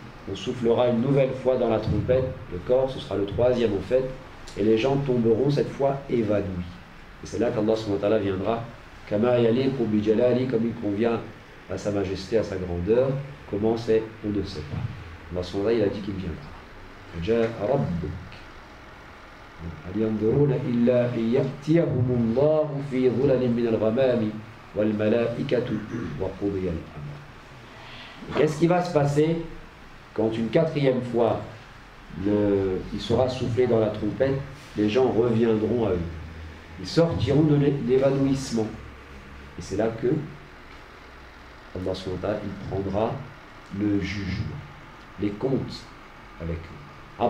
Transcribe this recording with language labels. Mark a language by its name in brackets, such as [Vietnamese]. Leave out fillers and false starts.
[French] On soufflera une nouvelle fois dans la trompette, le corps, ce sera le troisième en fait, et les gens tomberont cette fois évanouis. Et c'est là qu'Allah subhanahu wa ta'ala viendra, [Arabic] Kama yaliqu bi jalali, [French] comme il convient à sa majesté, à sa grandeur. Comment c'est, on ne sait pas. Allah subhanahu wa ta'ala, il a dit qu'il viendra. [Arabic] Ja'a rabbuk. هل ينظرون إلا أن يأتيهم الله في ظلل من الغمام والملائكة وقضي الأمر. [French] Qu'est-ce qui va se passer quand une quatrième fois il sera soufflé dans la trompette? Les gens reviendront à eux. Ils sortiront de l'évanouissement. Et c'est là que Allah subhanahu wa ta'ala, il prendra le jugement, les comptes avec eux.